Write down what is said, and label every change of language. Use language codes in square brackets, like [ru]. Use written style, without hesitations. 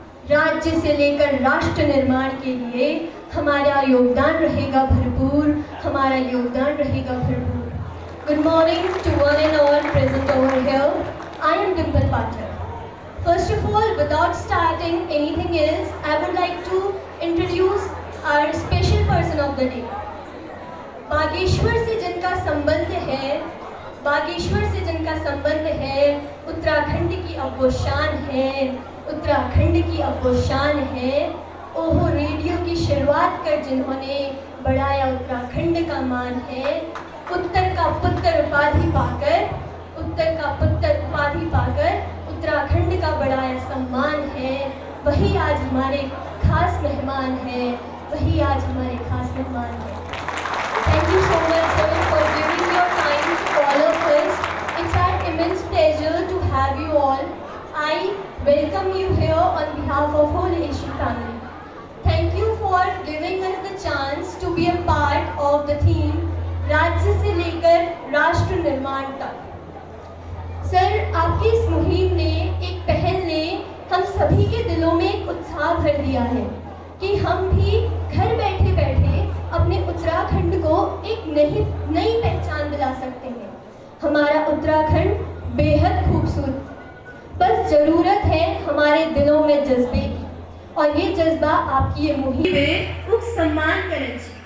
[hi] राज्य से लेकर राष्ट्र निर्माण के लिए हमारा योगदान रहेगा भरपूर, हमारा योगदान रहेगा भरपूर। [en] Good morning to one and all present over here. I am Dimple Pathak. First of all, without starting anything else, I would like to introduce our special person of the day. [hi] Bageshwar से जिनका संबंध है, बागेश्वर से जिनका संबंध है, उत्तराखंड की अब वो शान है, उत्तराखंड की अब वो शान है। ओहो रेडियो की शुरुआत कर जिन्होंने बढ़ाया उत्तराखंड का मान है। उत्तर का पुत्र उपाधि पाकर, उत्तर का पुत्र उपाधि पाकर उत्तराखंड का बढ़ाया सम्मान है। वही आज हमारे खास मेहमान है, वही आज हमारे खास मेहमान है। [en] Thank you so much, sir, for giving your time to all of us. It's our immense pleasure to have you all. I welcome you here on behalf of whole Asian family. Thank you for giving us the chance to be a part of the theme [hi] राज्य से लेकर राष्ट्र निर्माण तक। Sir, आपकी इस मुहिम ने, एक पहल ने हम सभी के दिलों में एक उत्साह भर दिया है कि हम भी घर बैठे बैठे अपने उत्तराखंड को एक नई पहचान दिला सकते हैं। हमारा उत्तराखंड बेहद खूबसूरत, बस ज़रूरत है हमारे दिलों में जज्बे की, और ये जज्बा आपकी ये मुहिम उक सम्मान करे।